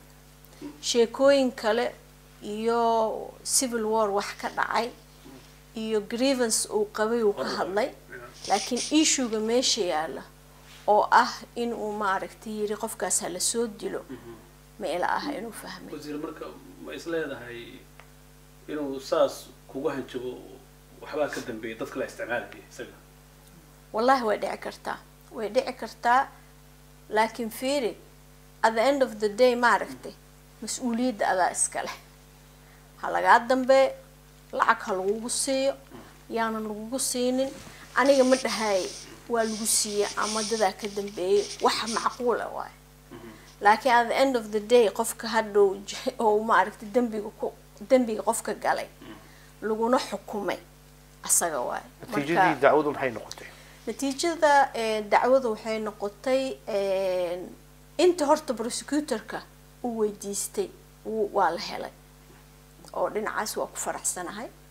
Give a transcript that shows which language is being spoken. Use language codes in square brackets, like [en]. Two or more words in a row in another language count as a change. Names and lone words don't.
[so] sheekooyin kale iyo [en] civil war [so] wax ka dhacay iyo grievance uu qabay uu ka hadlay laakiin issue-ga meesha yaala oo ah in uu maaragtay yiri qofkaas hala soo dilo ma ila aha inuu fahmay wasiir marka ma isleedahay inuu saas kugu hanjabo waxba ka dambeeyay dadka la isticmaalay isaga wallahi way dhici kartaa laakiin fiiri [en] at the end of the day [so] maaragtay mas'uuliyadda adaa iska leh ha lagaa dambe lacag ha lagugu siiyo yaanan lagugu siinin aniga ma dhahay waa lagu siiya ama dadaa ka dambeeyay waxa macquul ah waay laakiin [en] at the end of the day [so] qofka hadhow oo maaragtay dambiga qofka galay laguna xukumay asaga waay natiijadii dacwadu maxay noqotay natiijada dacwadu waxay noqotay inta horta prosecutorka uu weydiistay waa la helay oo dhinacaas waa ku faraxsanahay